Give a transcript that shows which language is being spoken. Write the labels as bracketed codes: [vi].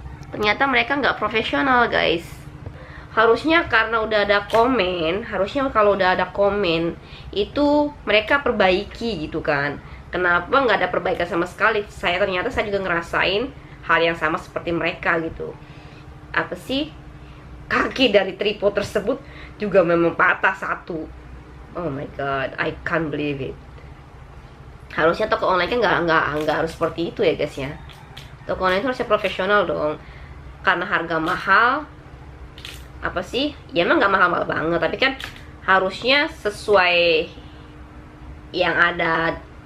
[id] Ternyata mereka nggak profesional guys. Harusnya karena udah ada komen, harusnya kalau udah ada komen itu mereka perbaiki gitu kan. Kenapa nggak ada perbaikan sama sekali? Ternyata saya juga ngerasain hal yang sama seperti mereka gitu. Apa sih? Kaki dari tripod tersebut juga memang patah satu. [en] Oh my god, I can't believe it. [id] Harusnya toko online kan nggak harus seperti itu ya guys ya. Toko online itu harusnya profesional dong. Karena harga mahal, apa sih? Ya emang nggak mahal-mahal banget, tapi kan harusnya sesuai yang ada